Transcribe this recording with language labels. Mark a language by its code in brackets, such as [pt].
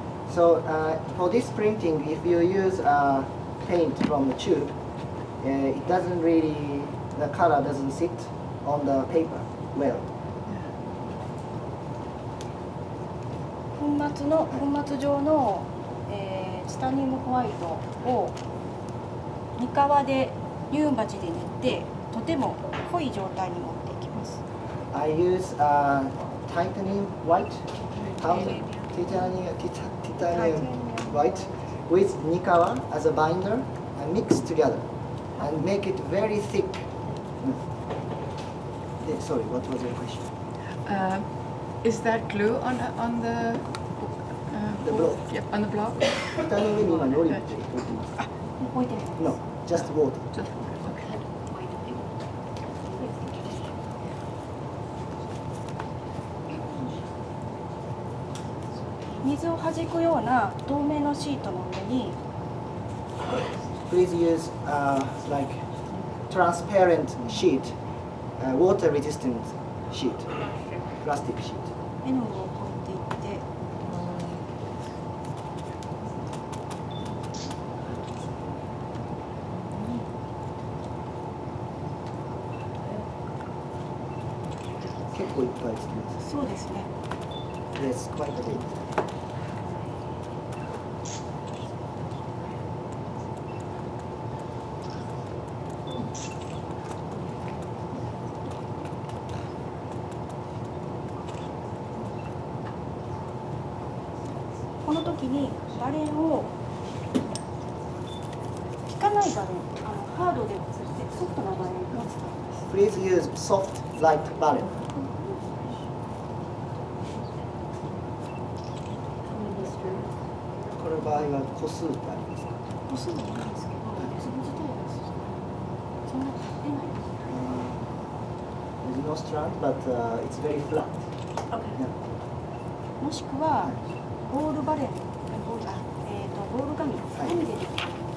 [en] So for this printing, if you use paint from the tube, it doesn't really, the color doesn't sit on the paper well. [ja] 粉末状の、チタニウムホワイトをミカワで乳鉢で練ってとても濃い状態に持っていきます。 [en] I use titanium white, titanium white with Nikawa as a binder and mix together and make it very thick. Sorry, what was your question? Is that glue on the block? Yep, on the block. [ja] 蓋の上に今のりを置いてます。置いてる。 [en] No, just water. Just okay. [ja] 水を弾くような透明のシートの上に [en] Please use like transparent sheet, water resistant sheet, plastic sheet. [ja] 絵の具を置いていって結構いっぱいつけます。そうですね。 [en] Yes, quite a bit. [ja] この時にバレンを効かないバレン、ハードではなくてソフトなバレンを使います。 [en] Please use soft, light barrel. [ja] この場合は個数ってありますか？個数はないんですけど、粒自体はそんな出ないです。 [en] There's no strand, but it's very flat. Yeah. [ja] もしくはボールバレン、ボール紙でできたバレンで。